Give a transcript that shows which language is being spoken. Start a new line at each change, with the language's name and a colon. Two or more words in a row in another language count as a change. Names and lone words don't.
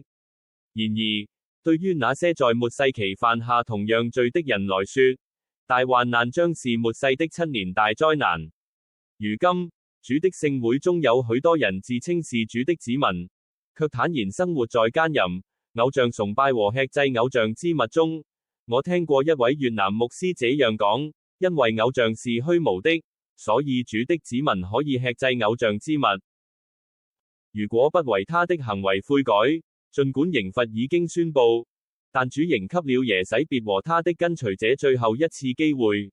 Chinese: 然而，對於那些在末世期犯下同樣罪的人來說，大患難將是末世的7年大災難。如今，主的聖會中有許多人自稱是主的子民，卻坦然生活在奸淫、偶像崇拜和吃祭偶像之物中。我聽過一位越南牧師這樣講：因為偶像是虛無的，所以主的子民可以吃祭偶像之物。如果不為他的行為悔改，儘管刑罰已經宣布，但主仍給了耶洗別和他的跟隨者最後一次機會。